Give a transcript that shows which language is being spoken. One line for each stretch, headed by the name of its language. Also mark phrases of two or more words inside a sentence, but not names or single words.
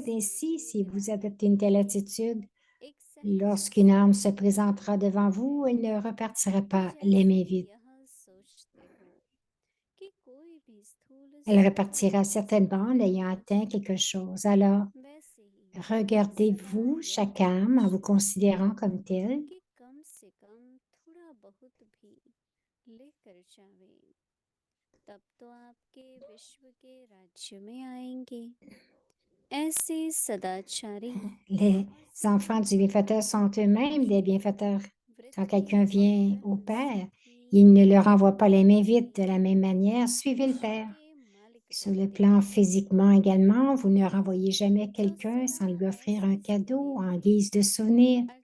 French: Ainsi, si vous adoptez une telle attitude, lorsqu'une âme se présentera devant vous, elle ne repartira pas les mains vides. Elle repartira certainement en ayant atteint quelque chose. Alors, regardez-vous chaque âme en vous considérant comme telle.
Hindi: कि कम से कम थोड़ा बहुत भी लेकर जावे, तब तो आपके विश्व के राज्य में आएंगे। ऐसे सदाचारी
French: Les enfants du bienfaiteur sont eux-mêmes des bienfaiteurs. Quand quelqu'un vient au Père, il ne leur envoie pas les mains vides. De la même manière, suivez le Père. Sur le plan physiquement également, vous ne renvoyez jamais quelqu'un sans lui offrir un cadeau en guise de souvenir.